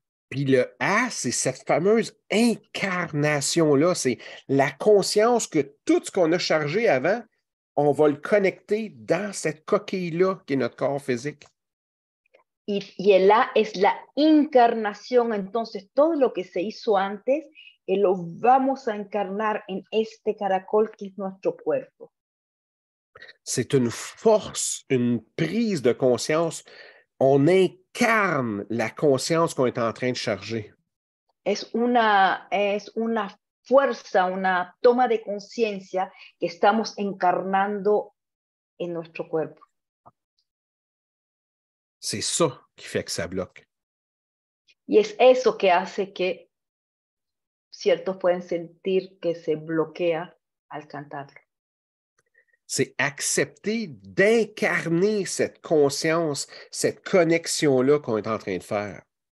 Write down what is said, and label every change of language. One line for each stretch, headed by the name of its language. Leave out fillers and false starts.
French: Puis le A, c'est cette fameuse incarnation-là, c'est la conscience que tout ce qu'on a chargé avant, on va le connecter dans cette coquille-là qui est notre corps physique.
Spanish: Y el A es la encarnación, entonces todo lo que se hizo antes, lo vamos a encarnar en este caracol que es nuestro cuerpo.
French: C'est une force, une prise de conscience. On incarne la conscience qu'on est en train de charger.
Spanish: Es una fuerza, una toma de conciencia que estamos encarnando en nuestro cuerpo.
French: C'est ça qui fait que ça bloque.
Spanish: Y es eso que hace que ciertos pueden sentir que se bloquea al cantarlo.
French: C'est accepter d'incarner cette conscience, cette connexion-là qu'on est en train de faire.